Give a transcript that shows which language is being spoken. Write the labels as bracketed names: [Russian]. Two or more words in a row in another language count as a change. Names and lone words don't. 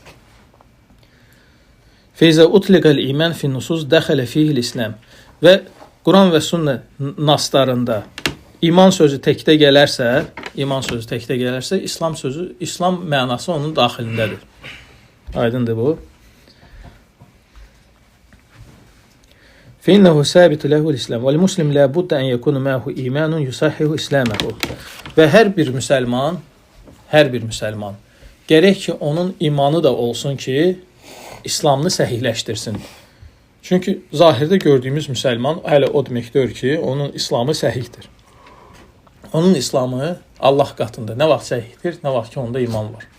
[Arabic] فإذا أطلق الإيمان في النصوص دخل فيه الإسلام. [Azerbaijani] Və Quran və sünnə naslarında iman sözü təkdə gələrsə, İslam mənası onun daxilindədir. Aydındır bu. [Arabic] فإنه ثابت له الإسلام والمسلم لا بد أن يكون معه إيمان يصحح إسلامه. [Azerbaijani] Və hər bir müsəlman gərək ki, onun imanı da olsun ki, İslamını səhihləşdirsin. Çünki zahirdə gördüyümüz müsəlman hələ o deməkdir ki, onun İslamı səhihdir. Onun İslamı Allah qatında nə vaxt səhihdir, nə vaxt ki, onda iman var.